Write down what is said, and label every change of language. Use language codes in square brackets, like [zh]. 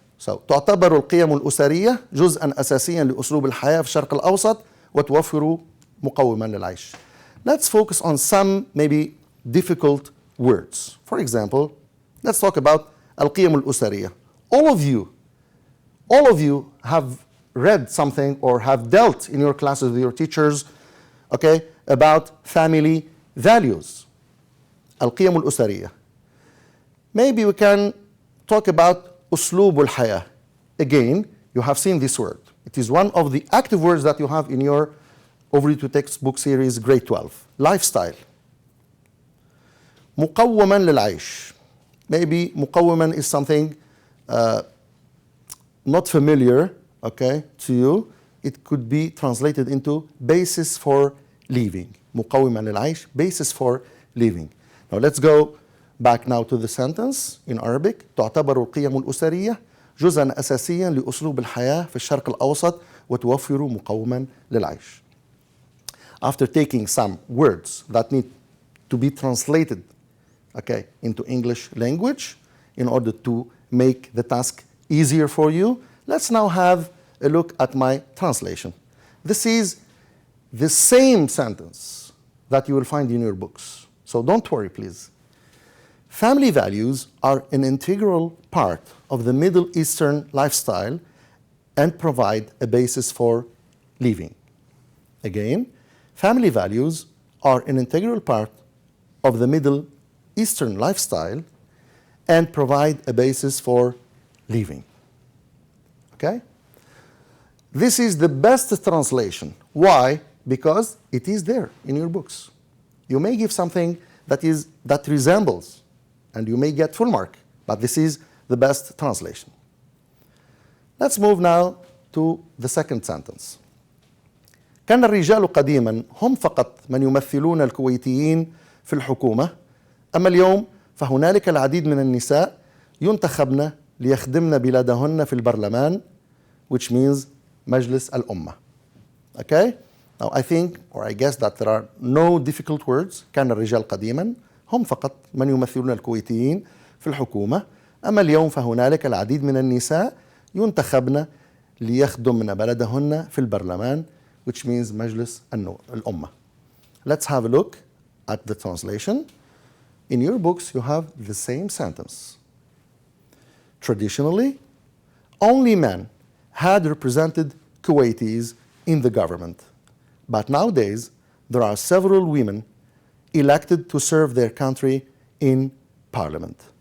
[ar] So, تعتبر القيم الأسرية جزءا أساسيا لأسلوب الحياة في الشرق الأوسط وتوفر مقوما للعيش. [en] Let's focus on some maybe difficult words. For example, let's talk about [ar] القيم الأسرية. [en] All of you have read something or have dealt in your classes with your teachers, okay, about family values. [ar] القيم الأسرية. [en] Maybe we can talk about [ar] أسلوب الحياة. [en] Again, you have seen this word. It is one of the active words that you have in your Over to textbook series grade 12. Lifestyle. [ar] مقوما للعيش. [en] Maybe مقوما is something not familiar, okay, to you. It could be translated into basis for living. [ar] مقوما للعيش, [en] basis for living. Now let's go back now to the sentence in Arabic. [ar] تعتبر القيم الأسرية جزءا أساسيا لأسلوب الحياة في الشرق الأوسط وتوفر مقوما للعيش. [en] after taking some words that need to be translated, okay, into English language in order to make the task easier for you, let's now have a look at my translation. This is the same sentence that you will find in your books. So don't worry, please. Family values are an integral part of the Middle Eastern lifestyle and provide a basis for living. Again, family values are an integral part of the Middle Eastern lifestyle and provide a basis for living. Okay? This is the best translation. Why? Because it is there in your books. You may give something that resembles, and you may get full mark, but this is the best translation. Let's move now to the second sentence. [ar] كان الرجال قديما هم فقط من يمثلون الكويتيين في الحكومة، أما اليوم فهنالك العديد من النساء ينتخبن ليخدمن بلادهن في البرلمان, [en] which means [ar] مجلس الأمة. [en] Okay? Now I think, or I guess that there are no difficult words. [ar] كان الرجال قديما هم فقط من يمثلون الكويتيين في الحكومة، أما اليوم فهنالك العديد من النساء ينتخبن ليخدمن بلدهن في البرلمان, [en] which means [ar] مجلس الأمة. [en] Let's have a look at the translation. In your books, you have the same sentence. Traditionally, only men had represented Kuwaitis in the government, but nowadays there are several women elected to serve their country in parliament.